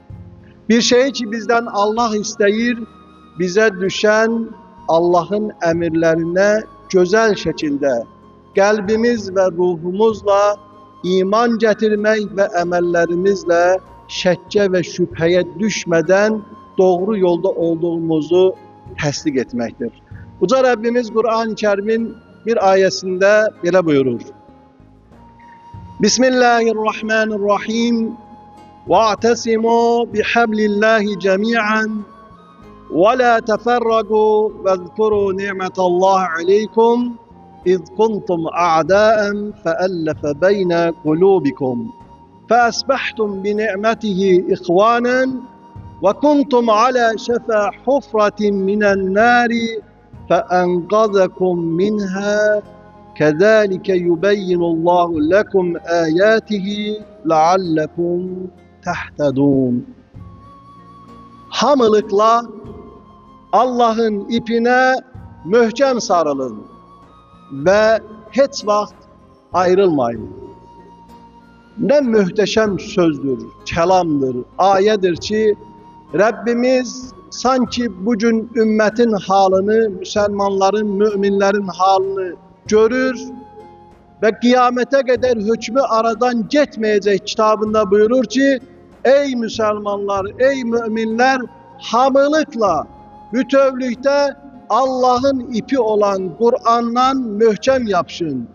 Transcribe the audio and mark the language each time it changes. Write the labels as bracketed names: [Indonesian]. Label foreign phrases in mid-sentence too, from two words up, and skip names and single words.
[Azerbaijani] Bir şey ki bizden Allah isteyir, bize düşen Allah'ın emirlerine güzel şekilde kalbimiz ve ruhumuzla iman getirmek ve emellerimizle şekke ve şüpheye düşmeden doğru yolda olduğumuzu tasdik etmektir. Uca Rabbimiz Kur'an-ı Kerim'in bir ayesinde böyle buyurur. [Arabic] Bismillahirrahmanirrahim. وَاعْتَصِمُوا بِحَبْلِ اللّٰهِ جَمِيعًا وَلَا تَفَرَّقُوا وَاذْكُرُوا نِعْمَةَ اللّٰهِ عَلَيْكُمْ إِذْ كُنْتُمْ أَعْدَاءً فَأَلَّفَ بَيْنَ قُلُوبِكُمْ فَأَصْبَحْتُمْ بِنِعْمَتِهِ إِخْوَانًا وَكُنْتُمْ عَلَى شَفَا حُفْرَةٍ مِنَ النَّارِ فَأَنْقَذَكُمْ مِنْهَا كَذَٰلِكَ يُبَيِّنُ اللّٰهُ لَكُمْ آيَاتِهِ لَعَلَّكُمْ تَهْتَدُونَ. [Azerbaijani] Hamılıkla Allah'ın ipine mühkem sarılın ve hiç vakit ayrılmayın. Ne muhteşem sözdür, kelamdır, ayedir ki Rabbimiz sanki bugün ümmetin halini, Müslümanların, müminlerin halini görür ve kıyamete kadar hükmü aradan geçmeyecek kitabında buyurur ki ey Müslümanlar, ey müminler hamılıkla, bütövlükte Allah'ın ipi olan Kur'an'la mühkem yapışın.